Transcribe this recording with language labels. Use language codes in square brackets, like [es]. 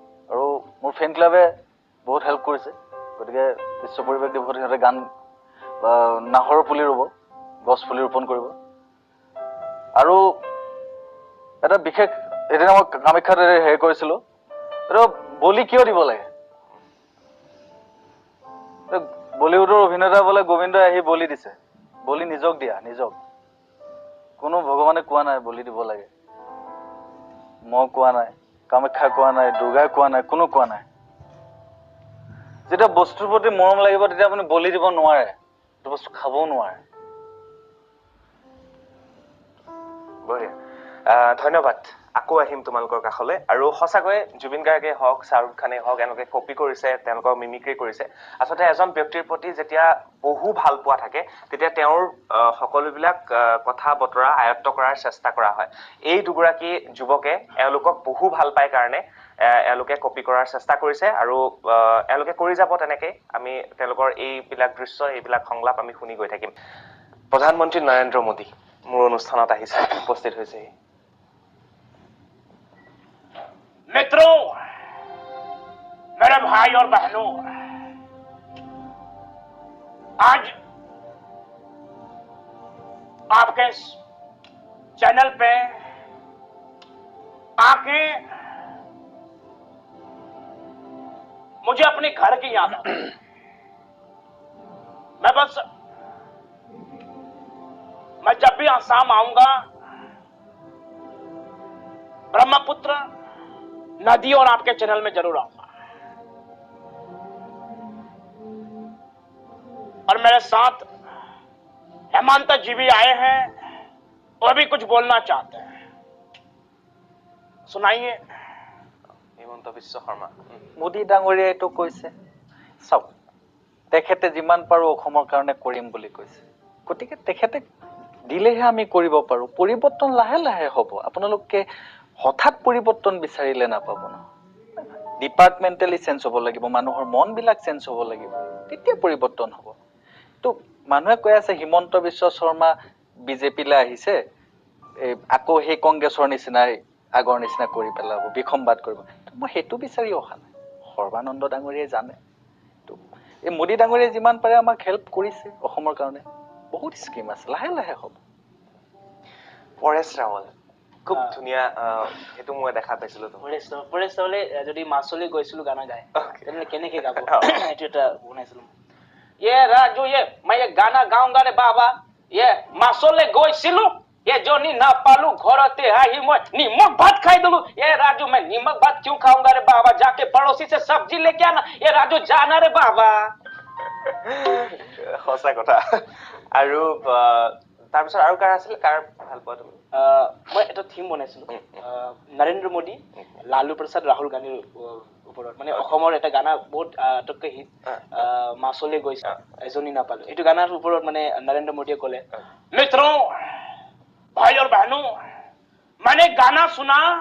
[as] আৰু মোৰ ফেন ক্লাবে বহুত হেল্প কৰিছে, গতিকে বিশ্ব পৰিৱেশ দিৱসত সিহঁতে গান নাহৰ পুলি ৰুব, গছ পুলি ৰোপণ কৰিব। আৰু এটা বিশেষ, এদিন মই কামাখ্যাত হেৰি কৰিছিলো, এইটো বলি কিয় দিব লাগে? বলিউডৰ অভিনেতা বোলে গোবিন্দই আহি বলি দিছে, বলি নিজক দিয়া, নিজক। কোনো ভগৱানে কোৱা নাই বলি দিব লাগে, মই কোৱা নাই, কামাখ্যা কোৱা নাই, দুৰ্গাই কোৱা নাই, কোনো কোৱা নাই। যেতিয়া বস্তুৰ প্ৰতি মৰম লাগিব, তেতিয়া আপুনি বলি দিব নোৱাৰে, সেইটো বস্তু খাবও নোৱাৰে। বঢ়িয়া, ধন্যবাদ। আকৌ আহিম তোমালোকৰ কাষলৈ। আৰু সঁচাকৈ জুবিন গাৰ্গে হওক, শ্বাহৰুখ খানে হওক, এনেকৈ কপি কৰিছে, তেওঁলোকৰ মিমিক্ৰি কৰিছে। আচলতে এজন ব্যক্তিৰ প্ৰতি যেতিয়া বহু ভাল পোৱা থাকে, তেতিয়া তেওঁৰ সকলোবিলাক কথা বতৰা আয়ত্ব কৰাৰ চেষ্টা কৰা হয়। এই দুগৰাকী যুৱকে এওঁলোকক বহু ভাল পায় কাৰণে এওঁলোকে কপি কৰাৰ চেষ্টা কৰিছে, আৰু এওঁলোকে কৰি যাব তেনেকৈ। আমি তেওঁলোকৰ এইবিলাক দৃশ্য, এইবিলাক সংলাপ আমি শুনি গৈ থাকিম। প্ৰধানমন্ত্ৰী নৰেন্দ্ৰ মোদী মোৰ অনুষ্ঠানত আহিছে, উপস্থিত হৈছেহি। [hi] मित्रों, मेरे भाई और बहनों, आज आपके चैनल पे आके मुझे अपने घर की याद आ गई। मैं बस मैं जब भी आसाम आऊंगा ब्रह्मपुत्र नदी और आपके चैनल में जरूर आऊंगा और मेरे साथ हेमंत जी भी आए हैं वो भी कुछ बोलना चाहते हैं सुनाइए [as] হিমন্ত বিশ্ব শৰ্মা মোদী ডাঙৰীয়াই তো কৈছে চাওক তেখেতে যিমান পাৰো অসমৰ কাৰণে কৰিম বুলি কৈছে গতিকে তেখেতে দিলেহে আমি কৰিব পাৰো পৰিৱৰ্তন লাহে লাহে হ'ব আপোনালোকে হঠাৎ পৰিৱৰ্তন বিচাৰিলে নাপাব ন ডিপাৰ্টমেণ্টেলি চেঞ্জ হ'ব লাগিব মানুহৰ মনবিলাক চেঞ্জ হ'ব লাগিব তেতিয়া পৰিৱৰ্তন হ'ব তো মানুহে কৈ আছে হিমন্ত বিশ্ব শৰ্মা বিজেপিলৈ আহিছে আকৌ সেই কংগ্ৰেছৰ নিচিনাই আগৰ নিচিনা কৰি পেলাব বিসম্বাদ কৰিব মই সেইটো বিচাৰি অহা নাই সৰ্বানন্দ ডাঙৰীয়াই জানে তো এই মোদী ডাঙৰীয়াই যিমান পাৰে আমাক হেল্প কৰিছে অসমৰ কাৰণে বহুত স্কিম আছে লাহে লাহে হ'ব পৰেশ ৰাৱল খুব ধুনীয়া সেইটো মই দেখা পাইছিলো পৰেশ ৰাৱলে যদি মাছলৈ গৈছিলো গানা গায় তেনেহলে কেনেকে গাব এইটো এটা বনাইছিলো [hi] ये राजू ये मैं ये गाना गाऊंगा रे बाबा ये मासोले গৈছিলো ये जो नी ना पालू घरते आई मैं नीमक भात खाई दलू ये राजू मैं नीमक भात क्यों खाऊंगा रे बाबा जाके पड़ोसी से सब्जी लेके आना ये राजू जाना रे बाबा [as] সঁচা কথা আৰু তাৰপিছত আৰু কাৰ আছিল কাৰ ভাল পোৱা তুমি মই এটা থিম বনাইছিলো নৰেন্দ্ৰ মোদী লালু প্ৰসাদ ৰাহুল গান্ধীৰ ওপৰত মানে অসমৰ এটা গানা বহুত আটতকৈ হিট মাছলৈ গৈছে এজনী নাপালো এইটো গানাৰ ওপৰত মানে নৰেন্দ্ৰ মোদীয়ে ক'লে [hi] मित्रों भाई और बहनों मैंने गाना सुना